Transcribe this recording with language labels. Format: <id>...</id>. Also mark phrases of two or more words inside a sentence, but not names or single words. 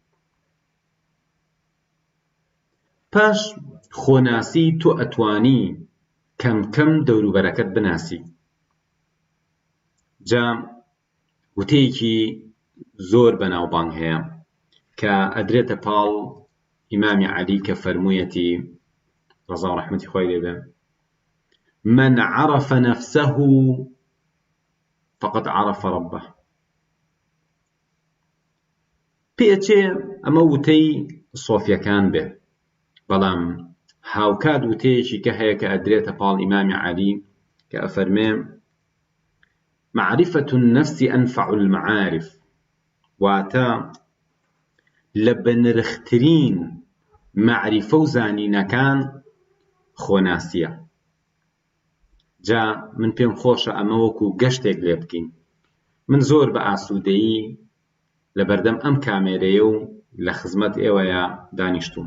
<ckb>پاش خۆناسی تۆ ئەتوانی کەم کەم دەوروبەرەکەت بناسی. جا وتەیەکی زۆر بەناوبانگ هەیە کە ئەدرێتە پاڵ ئیمامی عەلی کە فەرموویەتی ڕەزا و ڕەحمەتی خوای لێبێ:</ckb> <ar>من عرف نفسه فقد عرف ربه.</ar> <ckb>پێچێ ئەمە وتەی سۆفیەکان بێ، بەڵام هاوکات وتەیەکی کە هەیە کە ئەدرێتە پاڵ ئیمامی عەلی کە ئەفەرمێ:</ckb> <ar>معرفة النفس أنفع المعارف،</ar> <ckb>واتە لە بەنرخترین معریفە و زانینەکان خۆناسیە. جا من پێم خۆشە ئەمە وەکو گەشتێک لێ بکەین. من زۆر بە ئاسوودەیی لە بەردەم ئەم کامێرەیە و لە خزمەت ئێوەیە دانیشتوم.</ckb>